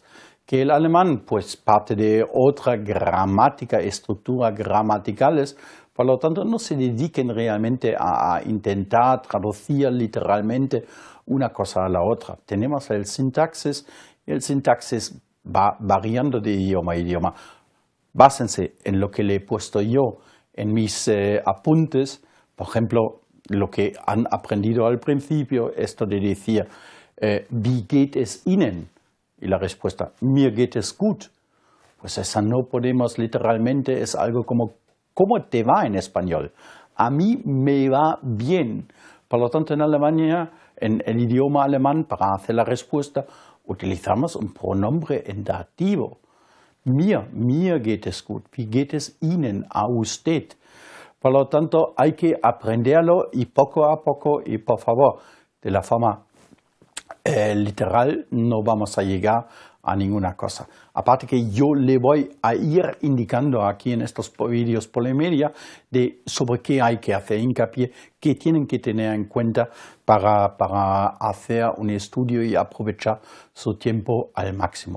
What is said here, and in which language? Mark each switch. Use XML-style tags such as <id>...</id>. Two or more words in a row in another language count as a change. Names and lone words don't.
<es>Que el alemán, pues parte de otra gramática, estructuras gramaticales, por lo tanto, no se dediquen realmente a intentar traducir literalmente una cosa a la otra. Tenemos el sintaxis, y el sintaxis va variando de idioma a idioma. Básense en lo que le he puesto yo en mis apuntes. Por ejemplo, lo que han aprendido al principio, esto de decir,</es> <de>¿wie geht es Ihnen?</de> <es>Y la respuesta,</es> <de>mir geht es gut.</de> <es>Pues esa no podemos literalmente, es algo como, ¿cómo te va en español? A mí me va bien. Por lo tanto, en Alemania, en el idioma alemán, para hacer la respuesta, utilizamos un pronombre en dativo.</es> <de>Mir geht es gut. Wie geht es Ihnen?</de> <es>A usted. Por lo tanto, hay que aprenderlo y poco a poco, y por favor, de la forma literal no vamos a llegar a ninguna cosa. Aparte que yo le voy a ir indicando aquí en estos vídeos Polymedia sobre qué hay que hacer hincapié, qué tienen que tener en cuenta para hacer un estudio y aprovechar su tiempo al máximo.</es>